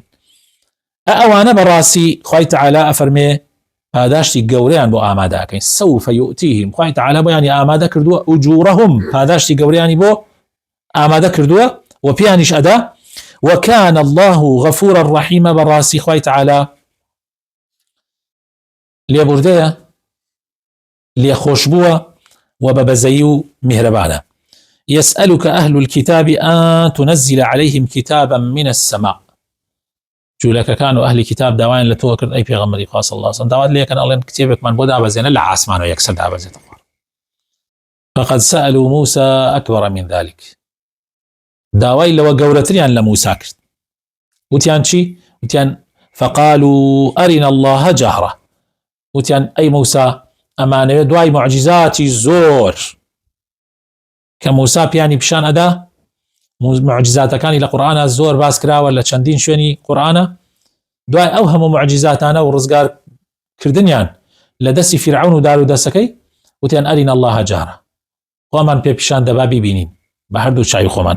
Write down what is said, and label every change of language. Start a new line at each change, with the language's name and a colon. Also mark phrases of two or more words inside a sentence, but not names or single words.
Central Kurdish: ئەوانە بەڕاستی خوای تەعالا ئەفەرمێ پاداشتی گەورەیان بۆ ئامادەکەین،
Arabic: سوف يؤتيهم،
Central Kurdish: خوای تەعالا بۆیانی ئامادە کردووە ئوجورهم، پاداشتی گەورەیانی بۆ ئامادە کردووە و پیانیش ئەدا.
Arabic: وكان الله غفورا رحيما،
Central Kurdish: بەڕاستی خوای تەعالا لێبوردەیە لێخۆش بووە و بە بەزەیی و میهرەبانە.
Arabic: يسألك أهل الكتاب أن تنزل عليهم كتابا من السماء،
Central Kurdish: جولەکە کان و ئەهلی کتاب داوایان لە تۆ کرد ئەی پێغەمبەری خوا
Arabic: صلی الله علیه وسلم،
Central Kurdish: داوات لێکن ئەڵێن کتێبێکمان بۆ دابەزێنە لە عاسمان و یەکسەر دابەزێتە خوار.
Arabic: فقد سألوا موسى أكبر من ذلك،
Central Kurdish: داوای لەوە گەورەتریان لە موسا کرد. وتیان چی؟
Arabic: وتیان فقالوا أرنا الله جهرة،
Central Kurdish: وتیان ئەی موسا ئەمانەوێت دوای معجزاتی زۆر کە موسا پیانی پیشان ئەدا، معجزاتەکانی لە قورئانە زۆر باس کراوە لە چەندین شوێنی قورئانە، دوای ئەو هەموو معجزاتانە و ڕزگار کردنیان لە دەستی فیرعون و دار و دەسەکەی، وتیان
Arabic: ئەرین الله جهرة،
Central Kurdish: خۆمان پێ پیشان دەبا بیبینین بە هەردوو چاوی خۆمان.